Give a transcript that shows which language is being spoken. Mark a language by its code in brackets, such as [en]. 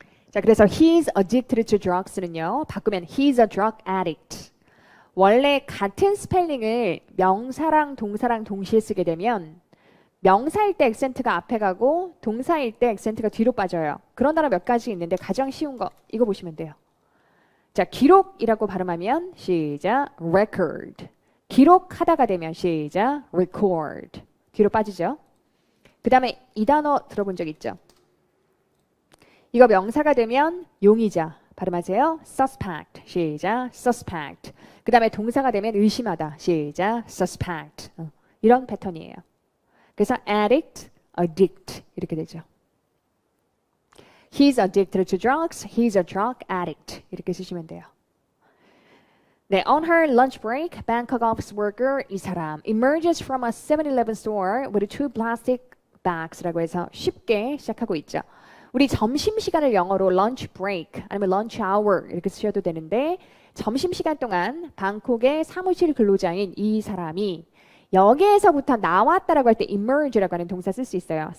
[ko] 자, 그래서 [en] he's addicted to drugs는요. [ko] 바꾸면 [en] he's a drug addict. [ko] 원래 같은 스펠링을 명사랑 동사랑 동시에 쓰게 되면 명사일 때 액센트가 앞에 가고 동사일 때 액센트가 뒤로 빠져요. 그런 단어 몇 가지 있는데 가장 쉬운 거 이거 보시면 돼요. 자, 기록이라고 발음하면 시작 record. 기록하다가 되면 시작 record. 뒤로 빠지죠. 그 다음에 이 단어 들어본 적 있죠? 이거 명사가 되면 용의자. 발음하세요. suspect. 시작 suspect. 그 다음에 동사가 되면 의심하다. 시작 suspect. 이런 패턴이에요. 그래서 addict, addict 이렇게 되죠. [en] He's addicted to drugs. He's a drug addict. [ko] 이렇게 쓰시면 돼요. 네, [en] on her lunch break, Bangkok office worker 이 사람 emerges from a 7-Eleven store with two plastic bags [ko] 라고 해서 쉽게 시작하고 있죠. 우리 점심시간을 영어로 [en] lunch break [ko] 아니면 [en] lunch hour [ko] 이렇게 쓰셔도 되는데 점심시간 동안 방콕의 사무실 근로자인 이 사람이 여기에서부터 나왔다라고 할 때 emerge라고 하는 동사 쓸 수 있어요.